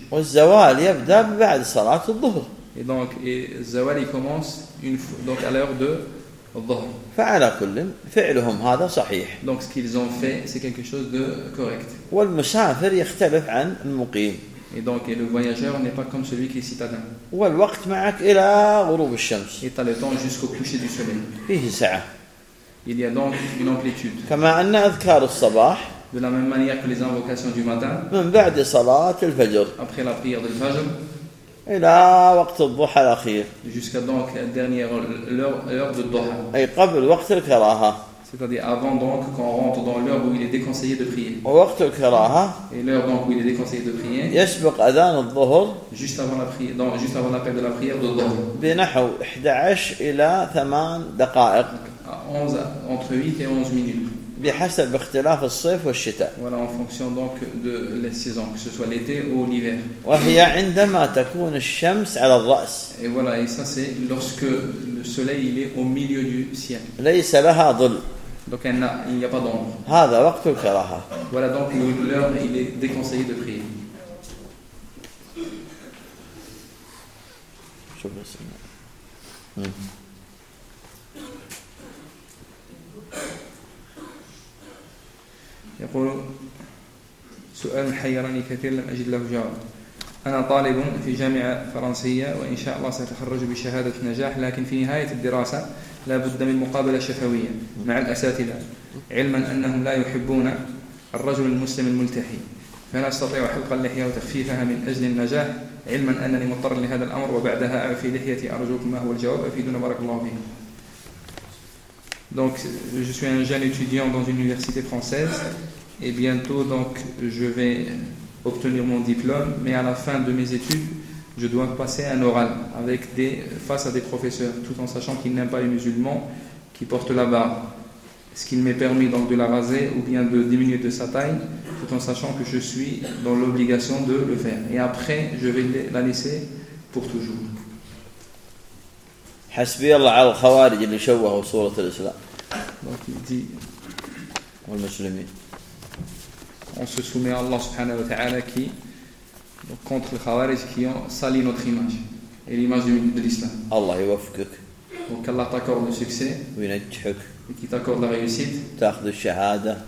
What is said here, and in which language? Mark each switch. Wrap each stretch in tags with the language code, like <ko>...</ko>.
<ar>والزوال يبدأ بعد صلاة الظهر.</ar> <fr>Et donc الزوال il commence une fois donc à l'heure de الظهر.</fr> <ar>فعلى كل فعلهم هذا صحيح.</ar> <fr>Donc ce qu'ils ont fait c'est quelque chose de correct.</fr> <ar>والمسافر يختلف عن المقيم.</ar> <fr>Et donc et le voyageur n'est pas comme celui qui est citadin.</fr> <ar>والوقت معك إلى غروب الشمس.</ar> <fr>Et t'as le temps jusqu'au coucher du soleil.</fr> <ar>فيه ساعة.</ar> <fr>Il y a donc une amplitude.</fr> <ar>كما أن أذكار الصباح.</ar> <fr>De la même manière que les invocations du matin.</fr> <ar>من بعد صلاة الفجر.</ar> <fr>Après la prière de الفجر.</fr> <ar>إلى وقت الضحى الأخير.</ar> <fr>Jusqu'à donc dernière l'heure de الضحى.</fr> <ar>أي قبل وقت الكراهة.</ar> <fr>C'est-à-dire avant donc qu'on rentre dans l'heure où il est déconseillé de prier.</fr> <ar>وقت الكراهة.</ar> <fr>Et l'heure donc où il est déconseillé de prier.</fr> <ar>يسبق أذان الظهر.</ar> <fr>Juste avant la prière, donc juste avant l'appel de la prière de الظهر.</fr> <ar>بنحو 11 إلى 8 دقائق.</ar> <fr>Entre 8 et 11 minutes.</fr> <ar>بحسب اختلاف الصيف والشتاء.</ar> <fr>Voilà, en fonction donc de la saison, que ce soit l'été ou l'hiver.</fr> <ar>وهي عندما تكون الشمس على الرأس.</ar> <fr>Et voilà, et ça c'est lorsque le soleil il est au milieu du ciel.</fr> <ar>ليس لها ظل.</ar> <fr>Donc il n'y a pas d'ombre.</fr> <ar>هذا وقت الكراهة.</ar> <fr>Voilà donc l'heure il est déconseillé de prier.</fr> <ar>يقول سؤال حيرني كثير لم أجد له جواب. أنا طالب في جامعة فرنسية وإن شاء الله سأتخرج بشهادة نجاح، لكن في نهاية الدراسة لا بد من مقابلة شفوية مع الأساتذة، علما أنهم لا يحبون الرجل المسلم الملتحي، فهل أستطيع حلق اللحية وتخفيفها من أجل النجاح، علما أنني مضطر لهذا الأمر، وبعدها أعفي لحيتي؟ أرجوكم ما هو الجواب، أفيدنا بارك الله فيكم.</ar> <fr>Donc, je suis un jeune étudiant dans une université française et bientôt, donc, je vais obtenir mon diplôme. Mais à la fin de mes études, je dois passer un oral avec des, face à des professeurs, tout en sachant qu'ils n'aiment pas les musulmans qui portent la barbe. Est-ce qu'il m'est permis donc de la raser ou bien de diminuer de sa taille, tout en sachant que je suis dans l'obligation de le faire. Et après, je vais la laisser pour toujours.</fr> <ar>حسبي الله على الخوارج اللي شوهوا صورة الإسلام. والمسلمين.</ar> <fr>On se soumet à Allah</fr> <ar>سبحانه وتعالى</ar> <fr>qui donc contre les khawarij qui ont sali notre image et l'image de l'islam.</fr> <ar>الله يوفقك.</ar> <fr>Donc Allah t'accorde le succès.</fr> <ar>وينجحك.</ar> <fr>Et qui t'accorde la réussite.</fr> <ar>تاخذ الشهادة.</ar>